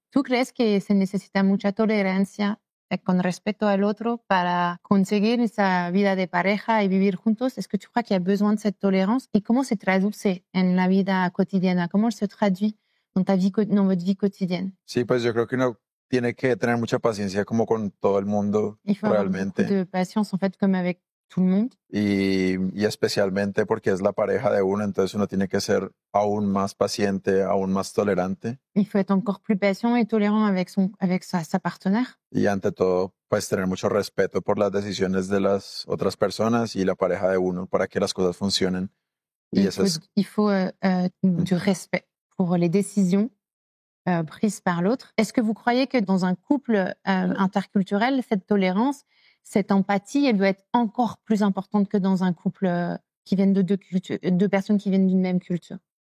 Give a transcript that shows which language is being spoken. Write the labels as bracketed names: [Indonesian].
[Spanish] ¿Tú crees que se necesita mucha tolerancia con respecto al otro para conseguir esa vida de pareja y vivir juntos? [French] Est-ce que tu crois qu'il y a besoin de cette tolérance? Et comment [Spanish] se traduce en la vida cotidiana? [French] ¿Cómo se traduit dans votre vie quotidienne? [Spanish] Sí, pues yo creo que uno tiene que tener mucha paciencia como con todo el mundo, [French] il faut [Spanish] realmente. [French] Avoir beaucoup de patience, en fait, comme avec tout le monde. [Spanish] Y especialmente porque es la pareja de uno, entonces uno tiene que ser aún más paciente, aún más tolerante. [French] Il faut être encore plus patient et tolérant avec sa partenaire. [Spanish] Y ante todo, pues tener mucho respeto por las decisiones de las otras personas y la pareja de uno para que las cosas funcionen. [French] Il faut du respect pour les décisions prises par l'autre. Est-ce que vous croyez que dans un couple interculturel, cette tolérance, cette empathie, elle doit être encore plus importante que dans un couple qui viennent de deux personnes qui viennent d'une même culture?